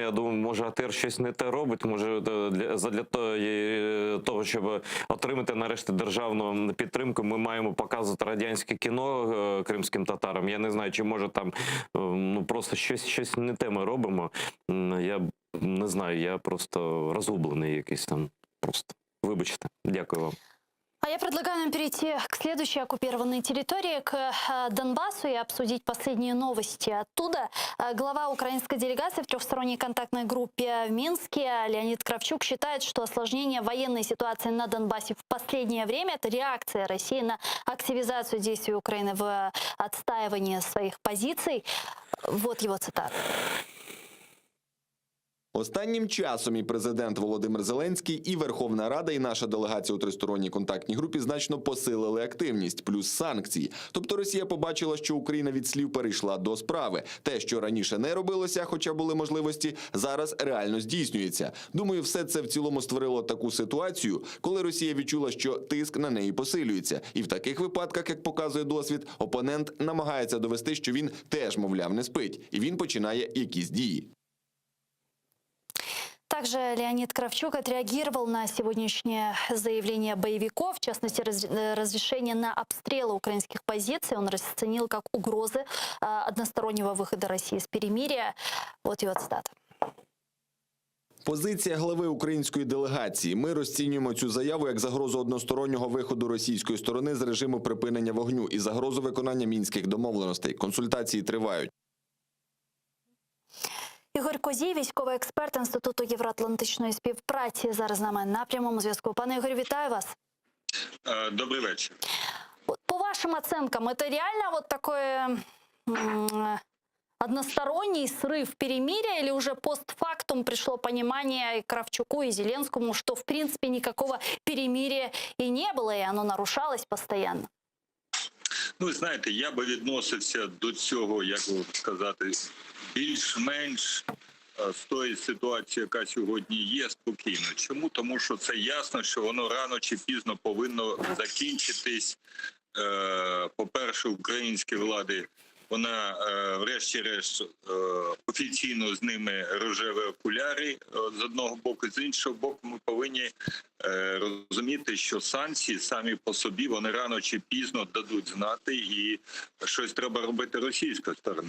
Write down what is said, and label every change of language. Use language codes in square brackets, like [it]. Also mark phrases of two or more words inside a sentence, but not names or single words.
[uk] Я думаю, може АТР щось не те робить, може для того, щоб отримати нарешті державну підтримку, ми маємо показувати радянське кіно кримським татарам. Я не знаю, чи може там просто щось не те ми робимо. Я не знаю, я просто розгублений якийсь там. Просто вибачте. Дякую вам. [ru] А я предлагаю нам перейти к следующей оккупированной территории, к Донбассу, и обсудить последние новости оттуда. Глава украинской делегации в трехсторонней контактной группе в Минске Леонид Кравчук считает, что осложнение военной ситуации на Донбассе в последнее время – это реакция России на активизацию действий Украины в отстаивании своих позиций. Вот его цитата. [uk] Останнім часом і президент Володимир Зеленський, і Верховна Рада, і наша делегація у тристоронній контактній групі значно посилили активність, плюс санкції. Тобто Росія побачила, що Україна від слів перейшла до справи. Те, що раніше не робилося, хоча були можливості, зараз реально здійснюється. Думаю, все це в цілому створило таку ситуацію, коли Росія відчула, що тиск на неї посилюється. І в таких випадках, як показує досвід, опонент намагається довести, що він теж, мовляв, не спить. І він починає якісь дії. [ru] Также Леонид Кравчук отреагировал на сегодняшнее заявление боевиков, в частности, разрешение на обстрелы украинских позиций. Он расценил как угрозы одностороннего выхода России с перемирия. Вот его цитата. [uk] Позиція глави української делегації. Ми розцінюємо цю заяву як загрозу одностороннього виходу російської сторони з режиму припинення вогню і загрозу виконання мінських домовленостей. Консультації тривають. Ігор Козій, військовий експерт Інституту євроатлантичної співпраці, зараз з нами на прямому зв'язку. Пане Ігорю, вітаю вас. [ru] Добрый вечер. По вашим оценкам, это реально вот такое односторонний срыв перемирия или уже постфактум пришло понимание и Кравчуку, и Зеленскому, что в принципе никакого перемирия и не было, и оно нарушалось постоянно? [uk] Ну, знаєте, я би відносився до цього, як би сказати, більш-менш з тої ситуації, яка сьогодні є, спокійно. Чому? Тому що це ясно, що воно рано чи пізно повинно закінчитись. По-перше, українські влади, вона врешті-решт офіційно з ними рожеві окуляри з одного боку, з іншого боку ми повинні розуміти, що санкції самі по собі, вони рано чи пізно дадуть знати, і щось треба робити російської сторони.